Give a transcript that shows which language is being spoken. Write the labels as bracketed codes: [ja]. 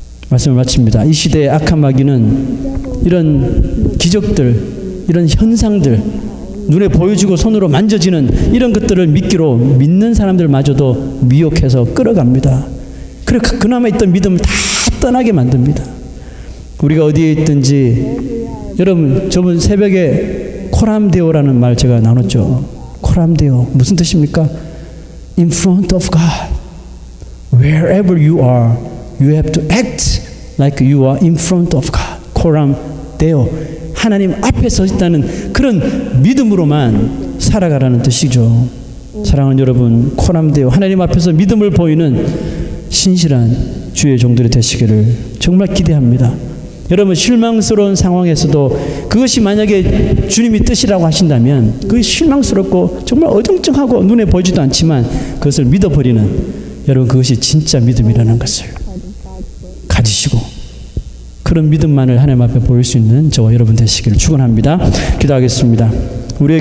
[ko] 말씀을 마칩니다. 이 시대의 악한 마귀는 이런 기적들, 이런 현상들, 눈에 보여지고 손으로 만져지는 이런 것들을 믿기로 믿는 사람들마저도 미혹해서 끌어갑니다. 그래 그나마 있던 믿음을 다 떠나게 만듭니다. 우리가 어디에 있든지 여러분 저번 새벽에 코람데오라는 말 제가 나눴죠. 코람데오 무슨 뜻입니까? [en] In front of God. Wherever you are, you have to act like you are in front of God. [ko] 코람데오. 하나님 앞에 서 있다는 그런 믿음으로만 살아가라는 뜻이죠. 사랑하는 여러분, 코남되어 하나님 앞에서 믿음을 보이는 신실한 주의 종들이 되시기를 정말 기대합니다. 여러분, 실망스러운 상황에서도 그것이 만약에 주님이 뜻이라고 하신다면 그것이 실망스럽고 정말 어정쩡하고 눈에 보이지도 않지만 그것을 믿어버리는, 여러분, 그것이 진짜 믿음이라는 것을 가지시고 그런 믿음만을 하나님 앞에 보일 수 있는 저와 여러분 되시기를 축원합니다. 기도하겠습니다. 우리에게